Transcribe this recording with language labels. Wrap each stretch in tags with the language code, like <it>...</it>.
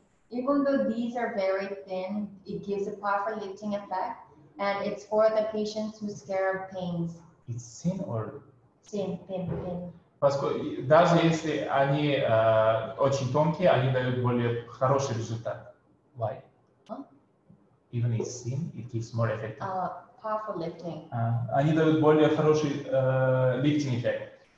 <en>Even though these are very thin, it gives a powerful lifting effect, and it's for the patients who scared of pains. It's thin or Thin.</en> <ru>Поскольку даже если они очень тонкие, они дают более хороший результат.</ru> <en>Why? Huh? Even it's thin, it gives more effective. Powerful lifting.</en> <ru>Они дают более хороший lifting эффект.</ru>